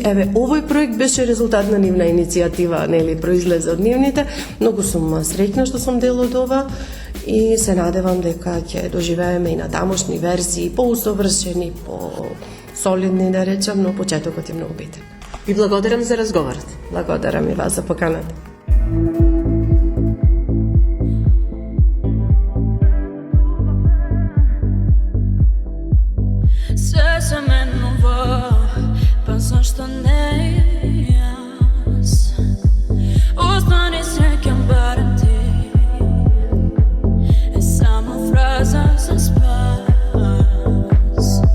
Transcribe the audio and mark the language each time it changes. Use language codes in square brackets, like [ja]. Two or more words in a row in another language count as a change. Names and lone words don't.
[mk] Овој проект беше резултат на нивна иницијатива, произлезе од нивните. Многу сум среќна што сум дел од ова и се надевам дека ќе доживееме и на тамошни верзии, поусовршени, по-солидни, да речам, но почетокот е многу битен. Ви благодарам за разговорот. Благодарам и вас за поканата. [sr] Sve se menува, pa zašto ne jas? Ostani srećan barem ti, je samo fraza za spas.